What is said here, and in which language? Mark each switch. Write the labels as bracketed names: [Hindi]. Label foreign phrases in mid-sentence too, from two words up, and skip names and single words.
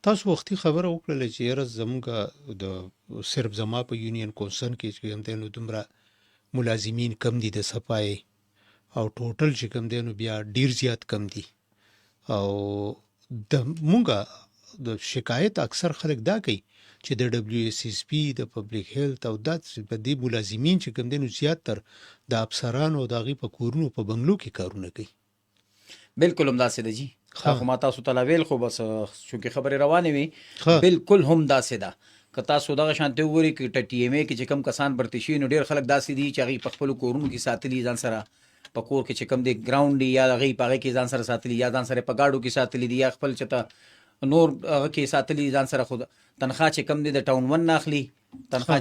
[Pashto] تاسو وختي خبره وکړله چې یاره زموږ د صرف زما په یونین کونسل کې چې کوم دی نو دومره ملازمین کم دي د صفای او ټوټل چې کوم دی نو بیا ډیر زیات کم دي او د مونږه د شکایت اکثر خلک دا کوي چې د دبليو اس اس پی د [English] public health [Pashto] او د دې ملازمین چې کوم دي نو زیات تر د افسرانو او د هغې په کورونو په بنګلو کې کارونه کوي بالکل همداسې ده جی دا ښه خو ما تاسو ته لا ویل خو بس چونکې خبرې روانې وي ښه بالکل هم داسې ده که تاسو دغه شانتې وګورئ که ټي ایم ای کې چې کم کسان برتې شوي نو ډېر خلک داسې دي چې هغوی په خپلو کورونو کې ساتلي ځان سره په کور کې چې کم دی ګراوند دی یا هغوی په هغې کې ځان سره ساتلي یا ځان سره په ګاډو کې ساتلي دي یا خپل چېرته نور هغه کې ساتلي ځان سره خو تنخوا چې کم دی د ټاون ون نه اخلي تنخوا